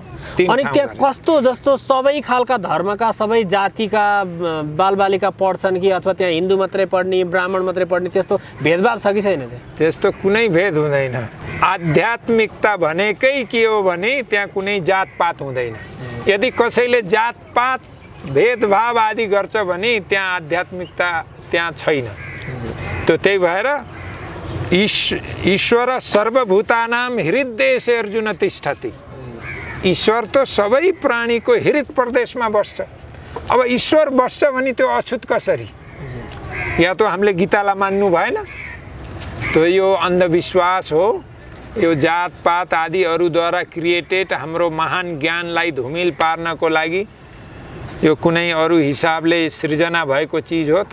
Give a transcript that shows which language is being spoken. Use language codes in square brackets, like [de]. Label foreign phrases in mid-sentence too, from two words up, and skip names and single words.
[ne] अनि त्यहाँ कस्तो, जस्तो सबै खालका धर्मका सबै जातिका बालबालिका पढ्छन् कि अथवा त्यहाँ हिन्दू मात्रै पढ्ने, ब्राह्मण मात्रै पढ्ने, त्यस्तो भेदभाव छ कि छैन? त्यस्तो कुनै भेद हुँदैन। आध्यात्मिकता भनेकै के हो भने त्यहाँ कुनै जातपात हुँदैन। यदि कसैले जातपात भेदभाव आदि गर्छ भने त्यहाँ आध्यात्मिकता त्यहाँ छैन। त्यही भएर [sa] ईश्वर सर्वभूतानां हृदयेषु अर्जुन तिष्ठति। [ne] ईश्वर त सबै प्राणीको हृदय प्रदेशमा बस्छ। अब ईश्वर बस्छ भने त्यो अछुत कसरी? या त हामीले गीतालाई मान्नु भएन? त्यो यो अन्धविश्वास हो। यो जातपात आदि अरूद्वारा क्रिएटेड हाम्रो महान ज्ञानलाई धुमिल पार्नको लागि यो कुनै अरू हिसाबले सृजना भएको चिज हो।